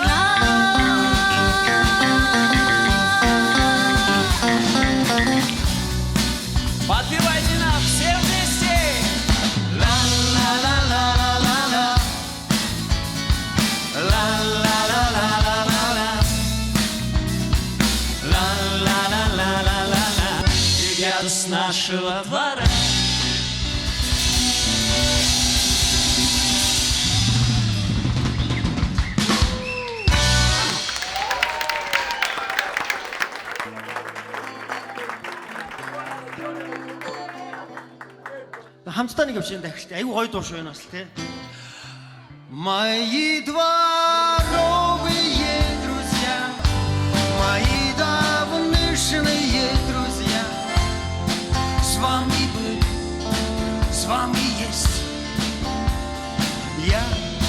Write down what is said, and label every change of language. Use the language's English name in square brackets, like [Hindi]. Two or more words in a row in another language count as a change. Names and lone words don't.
[Russian] Подпевайте нам все вместе! ла-ла-ла-ла-ла-ла-ла. Ла-ла-ла-ла-ла-ла-ла. Ла-ла-ла-ла-ла-ла-ла. Ребята с нашего двора. [Mongolian] хамтдаа нэг явж энэ дахилт аюу гой дуу шүү энэ бас тий. [Russian] Мои дворовые друзья, мои давнишние друзья, с вами быть, с вами есть я.